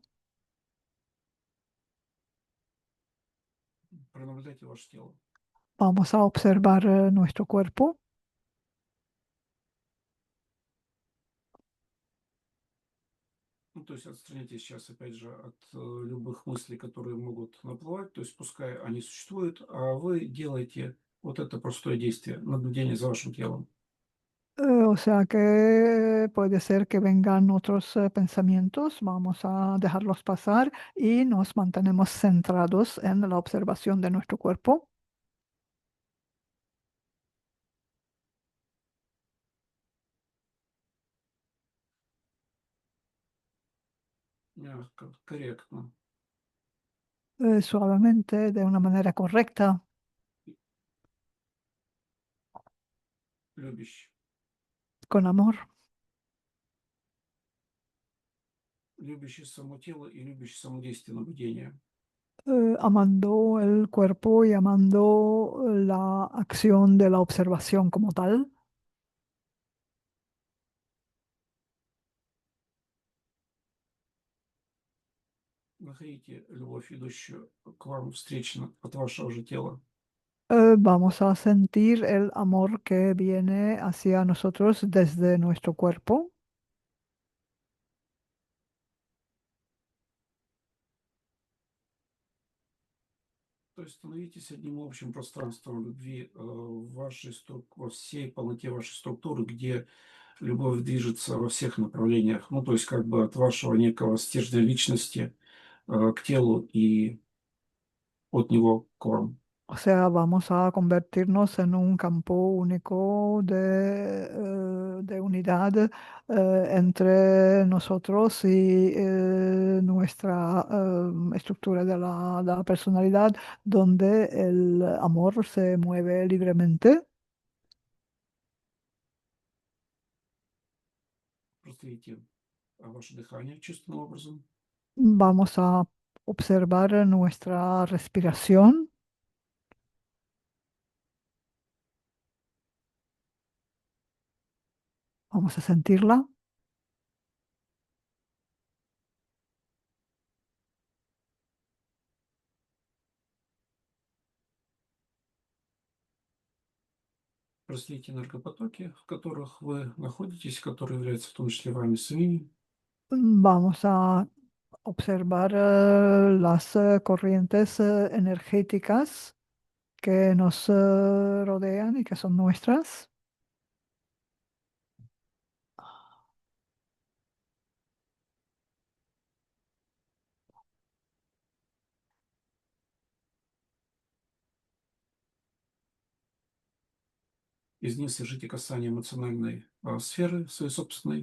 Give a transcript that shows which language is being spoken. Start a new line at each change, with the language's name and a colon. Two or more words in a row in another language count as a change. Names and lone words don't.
Russian: Пронаблюдайте ваше тело.
Spanish: Vamos a observar nuestro cuerpo.
Russian: Ну, то есть отстраняйтесь сейчас, опять же, от любых мыслей, которые могут наплывать. То есть пускай они существуют, а вы делаете вот это простое действие, наблюдение за вашим телом.
Spanish: O sea que puede ser que vengan otros pensamientos, vamos a dejarlos pasar y nos mantenemos centrados en la observación de nuestro cuerpo.
Russian: Мягко, корректно,
Spanish: Suavemente, de una manera correcta,
Russian: любящий.
Spanish: con amor,
Russian: Любящий само тело и любящий само действие наблюдения.
Spanish: amando el cuerpo y amando la acción de la observación como tal.
Russian: Находите любовь, идущую к вам встречно от вашего же тела.
Spanish: Vamos a sentir el amor que viene hacia nosotros desde nuestro cuerpo.
Russian: То есть становитесь одним общим пространством любви в вашей во всей полноте вашей структуры, где любовь движется во всех направлениях. Ну, то есть как бы от вашего некого стержня личности к телу и от него к вам.
Spanish: O sea, vamos a convertirnos en un campo único de unidad entre nosotros y nuestra estructura de la personalidad, donde el amor se mueve libremente.
Russian: Просто видите ваше дыхание чувственным образом.
Spanish: Vamos a observar nuestra respiración, vamos a sentirla.
Russian: Проследите энергопотоки, в которых вы находитесь, которые являются в том числе вами самими.
Spanish: Vamos a observar las corrientes energéticas que nos rodean y que son nuestras.
Russian: Из них совершите касание эмоциональной сферы своей собственной.